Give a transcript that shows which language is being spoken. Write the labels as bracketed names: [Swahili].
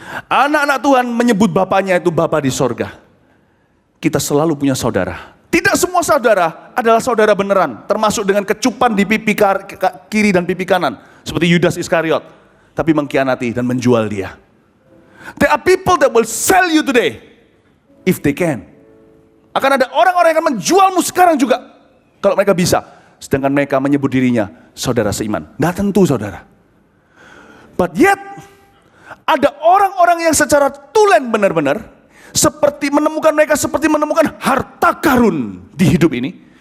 [Indonesian] Anak-anak Tuhan menyebut bapaknya itu Bapa di sorga. Kita selalu punya saudara. Tidak semua saudara adalah saudara beneran, termasuk dengan kecupan di pipi kiri dan pipi kanan, seperti Yudas Iskariot, tapi mengkhianati dan menjual dia. [English] There are people that will sell you today, if they can. [Indonesian] Akan ada orang-orang yang akan menjualmu sekarang juga, kalau mereka bisa. Sedangkan mereka menyebut dirinya saudara seiman. Nggak tentu saudara. [English] But yet, [Indonesian] ada orang-orang yang secara tulen benar-benar, seperti mereka seperti menemukan harta karun di hidup ini.